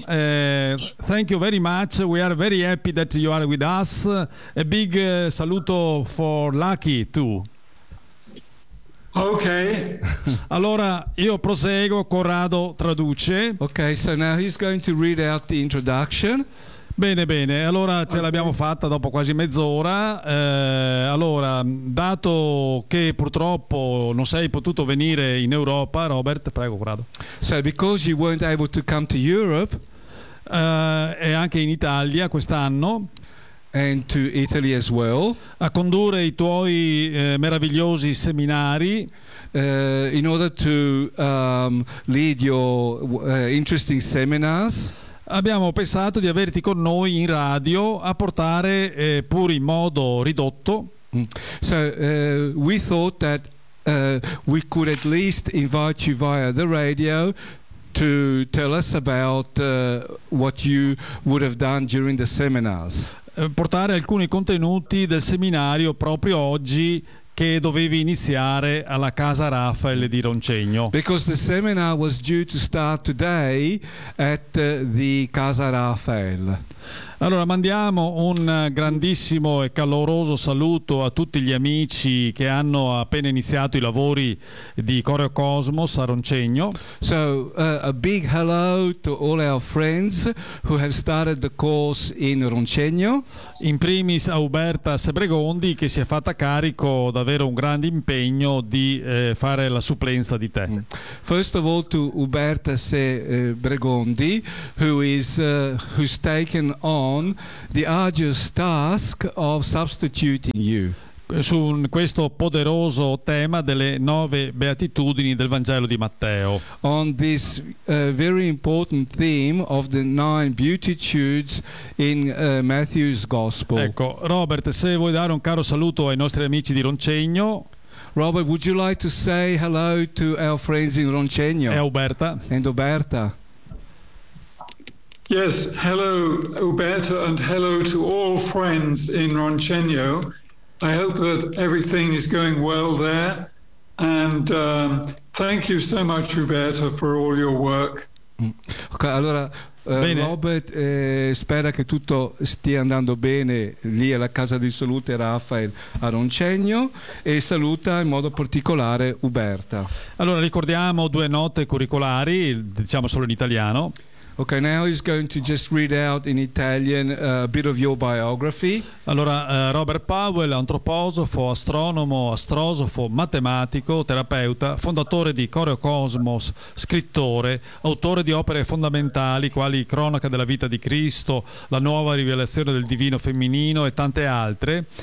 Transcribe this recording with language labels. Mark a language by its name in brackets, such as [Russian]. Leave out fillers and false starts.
[English] Thank you very much. We are very happy that you are with us. A big saluto for Lucky, too. Ok. [Italian] Allora io proseguo, Corrado traduce. [English] Ok, so now he's going to read out the introduction. [Italian] Bene, allora ce l'abbiamo fatta dopo quasi mezz'ora. Allora, dato che purtroppo non sei potuto venire in Europa, Robert, prego Corrado. [English] So because you weren't able to come to Europe, [Italian] e anche in Italia quest'anno, [English] and to Italy as well, [Italian] a condurre i tuoi meravigliosi seminari, [English] in order to lead your interesting seminars, [Italian] abbiamo pensato di averti con noi in radio a portare pur in modo ridotto. [English] So we thought that we could at least invite you via the radio to tell us about what you would have done during the seminars. [Italian] Portare alcuni contenuti del seminario proprio oggi che dovevi iniziare alla Casa Raffaele di Roncegno. [English] Because the seminar was due to start today at the Casa Raffaele. [Italian] Allora mandiamo un grandissimo e caloroso saluto a tutti gli amici che hanno appena iniziato i lavori di Coreo Cosmos a Roncegno. [English] So a big hello to all our friends who have started the course in Roncegno. [Italian] In primis a Uberta Sebregondi, che si è fatta carico davvero un grande impegno di fare la supplenza di te. [English] First of all to Uberta Sebregondi, who's taken on the arduous task of substituting you. [Italian] Su questo poderoso tema delle nove beatitudini del Vangelo di Matteo. [English] On this very important theme of the nine beatitudes in Matthew's Gospel. [Italian] Ecco, Robert, se vuoi dare un caro saluto ai nostri amici di Roncegno. [English] Robert, would you like to say hello to our friends in Roncegno? [Italian] E Uberta. [English] And Uberta. Yes, hello Uberta and hello to all friends in Roncegno. I hope that everything is going well there, and thank you so much Uberta for all your work. [Italian] Ok, allora Robert spera che tutto stia andando bene lì alla Casa di Salute Raffaele a Roncegno e saluta in modo particolare Uberta. Allora ricordiamo due note curricolari, diciamo solo in italiano. [English] Okay, now he's going to just read out in Italian a bit of your biography. [Italian] Allora, Robert Powell, antroposofo, astronomo, astrosofo, matematico, terapeuta, fondatore di Coreo Cosmos, scrittore, autore di opere fondamentali quali Cronaca della vita di Cristo, La nuova rivelazione del divino femminino e tante altre.